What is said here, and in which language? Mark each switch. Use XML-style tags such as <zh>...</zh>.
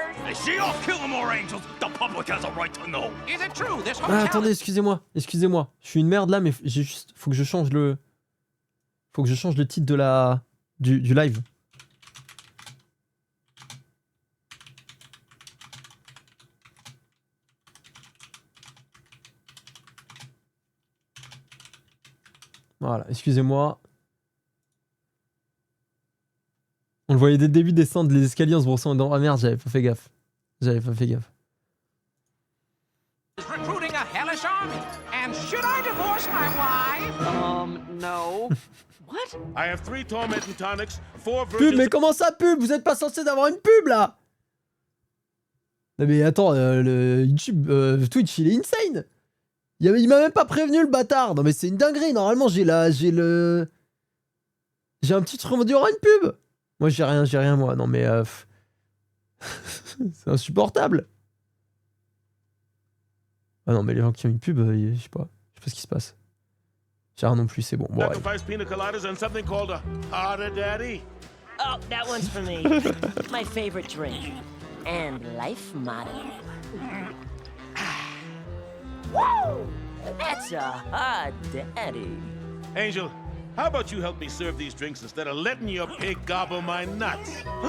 <en>Is she off killing more angels? The public has a right to know. Is it true this</en> <fr>Ah, attendez, excusez-moi. Excusez-moi. Je suis une merde là, mais j'ai juste... Faut que je change le titre de la... du live. Voilà, excusez-moi. On le voyait dès le début descendre les escaliers en se brossant dans... Ah merde, j'avais pas fait gaffe.</fr> <en>Recruiting a hellish army. And should I divorce my wife? No. What? I have 3 tormenting tonics, 4</en> <fr>Pub,</fr> <en>virgins.</en> <fr>mais comment ça pub? Vous êtes pas censé d'avoir une pub là? Non mais attends, le YouTube, Twitch il est insane. Il m'a même pas prévenu le bâtard. Non mais c'est une dinguerie, normalement j'ai un petit truc, on va dire, oh, une pub. Moi j'ai rien moi, non mais... c'est insupportable. Ah non mais les gens qui ont une pub, je sais pas ce qui se passe. J'ai rien non plus, c'est bon. Bon, ouais.</fr> <en>Sacrifice pina coladas and something called a harder daddy. Oh, that one's for me. My favorite drink. And life motto. Woo! That's a hard daddy. Angel, how about you help me serve these drinks instead of letting your pig gobble my nuts?</en>